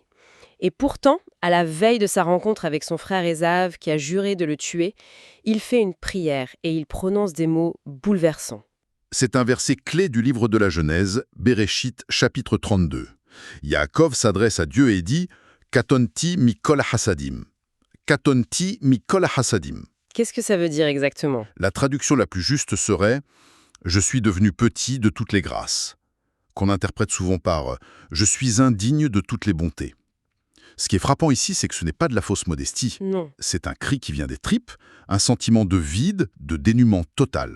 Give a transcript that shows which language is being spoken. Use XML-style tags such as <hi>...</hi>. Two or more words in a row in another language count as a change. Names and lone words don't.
<fr>Et pourtant, à la veille de sa rencontre avec son frère Ésav, qui a juré de le tuer, il fait une prière et il prononce des mots bouleversants. C'est un verset clé du livre de la Genèse, Béréchit, chapitre 32. Yaakov s'adresse à Dieu et dit «</fr> <he>Katonti mikol hasadim ». « Katonti mikol hasadim ».</he> <fr>Qu'est-ce que ça veut dire exactement? La traduction la plus juste serait « Je suis devenu petit de toutes les grâces », qu'on interprète souvent par « Je suis indigne de toutes les bontés ». Ce qui est frappant ici, c'est que ce n'est pas de la fausse modestie. Non. C'est un cri qui vient des tripes, un sentiment de vide, de dénuement total.</fr>